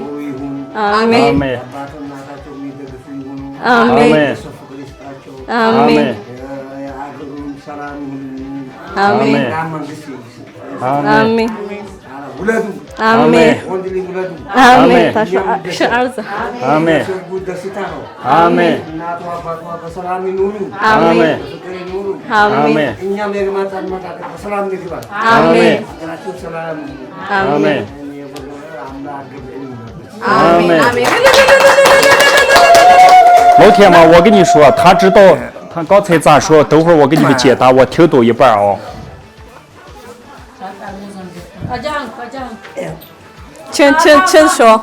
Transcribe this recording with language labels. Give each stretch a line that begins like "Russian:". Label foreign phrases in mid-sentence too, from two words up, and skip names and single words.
Amharic: አሜን አሜን አሜን አሜን አሜን አሜን አሜን ታሻርዘ አሜን አሜን አሜን አሜን
Chinese: አሜን 老铁们，我跟你说，他知道他刚才咋说，等会儿我给你们解答，我听懂一半哦。圈说，